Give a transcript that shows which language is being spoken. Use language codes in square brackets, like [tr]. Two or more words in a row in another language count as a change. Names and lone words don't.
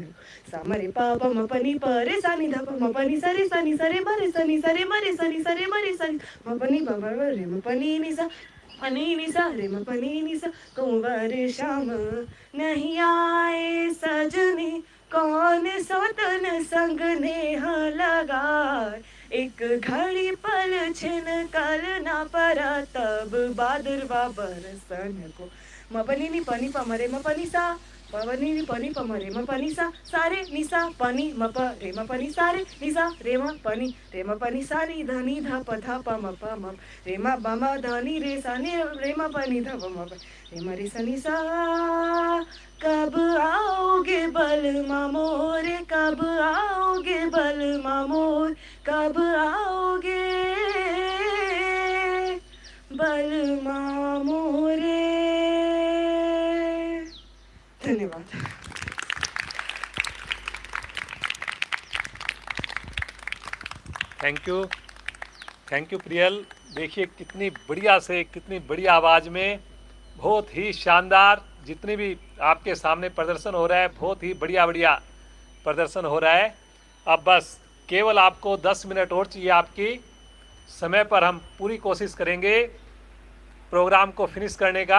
[hi] समरे पाप म पनी परे सनी ध म पनी सरे मरे सनी सरे मरे सनी सरे मरे सनी म पनी प रे म पनी नि सा पनी नि सा रे म पनी नि सा। कुंवर श्याम नहीं आए सजनी, कौन सौतन संग नेह लगाए। एक घड़ी पल छिन कल ना परा, तब बादरवा बरसन को म पनी नि पनी प मरे म पनी सा पवनी नि पनी प मरे म पनी सा सारे नि सा पनी म प रे म पनी सारे नि सा रे म पनी रे म पनी सा नि ध नि ध प ध प म प म रे म ब म ध नि रे सा नि रे म प नि ध प म प रे म रे सा नि सा। कब आओगे बलमा मोरे, कब आओगे बलमा मोर, कब आओगे बलमा मोरे। धन्यवाद। [en] thank you प्रियल। [hi] देखिए कितनी बढ़िया से, कितनी बढ़िया आवाज़ में, बहुत ही शानदार। जितने भी आपके सामने प्रदर्शन हो रहा है, बहुत ही बढ़िया बढ़िया प्रदर्शन हो रहा है। अब बस केवल आपको 10 मिनट और चाहिए आपकी। समय पर हम पूरी कोशिश करेंगे प्रोग्राम को फिनिश करने का।